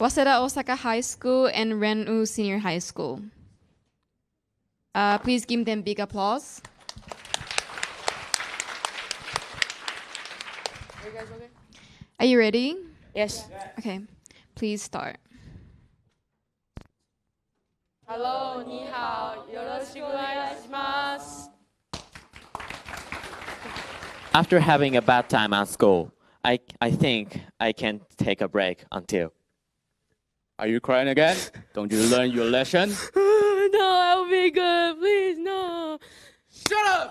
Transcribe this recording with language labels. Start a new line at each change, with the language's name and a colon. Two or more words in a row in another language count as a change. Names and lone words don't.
English: Waseda Osaka High School and Ren-U Senior High School. Please give them big applause. Are you guys okay? Are you ready? Yes. Okay, please start. Hello, 你好，
Japanese: よろしくお願いします。
English: After having a bad time at school, I think I can take a break until. Are you crying again? Don't you learn your lesson? No, I'll be good. Please, no. Shut up!